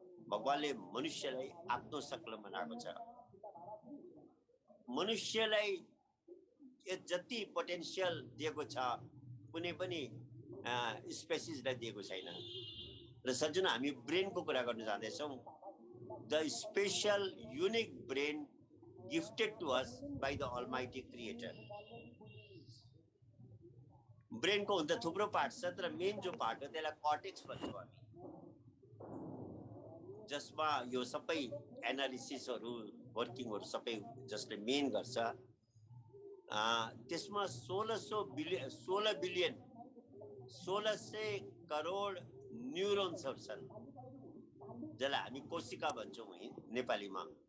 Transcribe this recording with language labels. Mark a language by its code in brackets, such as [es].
[ne] भगवानले मनुष्यलाई आफ्नो शक्ल बनाएको छ। मनुष्यलाई जति पोटेन्सियल दिएको छ कुनै पनि स्पेसिसलाई दिएको छैन। र सज्जन, हामी ब्रेनको कुरा गर्न जाँदैछौँ। [en] The special unique brain gifted to us by the almighty creator. [ne] ब्रेनको हुन त थुप्रो पार्ट छ, तर मेन जो पार्ट हो त्यसलाई कर्टेक्स भन्छौँ हामी, जसमा यो सबै एनालिसिसहरू, वर्किङहरू सबै जसले मेन गर्छ। त्यसमा 16 बिलियन 1600 करोड न्युरोन्सहरू छन्, जसलाई हामी कोशिका भन्छौँ नेपालीमा।